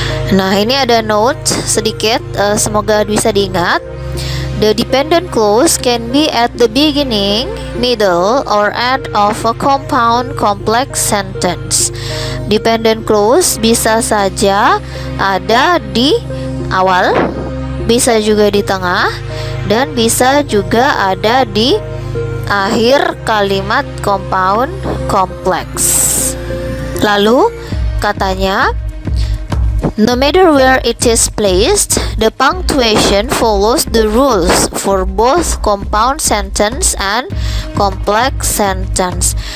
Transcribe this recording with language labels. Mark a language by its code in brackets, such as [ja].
[id] Nah, ini ada note sedikit, semoga bisa diingat. [en] The dependent clause can be at the beginning, middle, or end of a compound complex sentence. [id] Dependent clause bisa saja ada di awal, bisa juga di tengah, dan bisa juga ada di akhir kalimat compound complex. Lalu katanya, [en] no matter where it is placed, the punctuation follows the rules for both compound sentence and complex sentence.